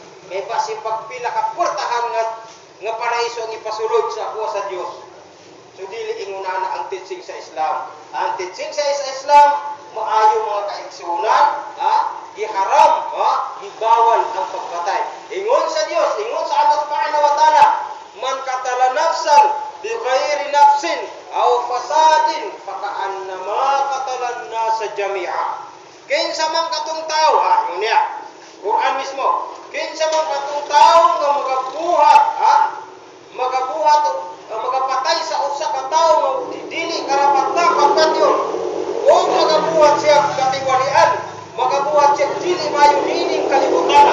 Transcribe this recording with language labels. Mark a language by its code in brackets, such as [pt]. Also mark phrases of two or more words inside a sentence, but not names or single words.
[ceb] Kay basi pagpila ka portahan nga nga paraiso ang ipasulod sa ako sa Dios. So dili inguna ang teaching sa Islam. Ang teaching sa Islam maayo mga kaigsunan, giharam, gibawal ang pagpatay. Ingon sa Dios, ingon sa [ar] الله سبحانه وتعالى من قتل نفسا بغير نفس أو فساد فكأنما قتل الناس جميعا. [ceb] Kinsa man katong tawo, yun niya. Quran mismo. Kinsa man katong tawo nga magabuhat magapatay sa usa ka tawo nga dili karapat-dapat kadyo. O magabuhat siya katiwalian, magabuhat siya dili mayo nining kalibutan.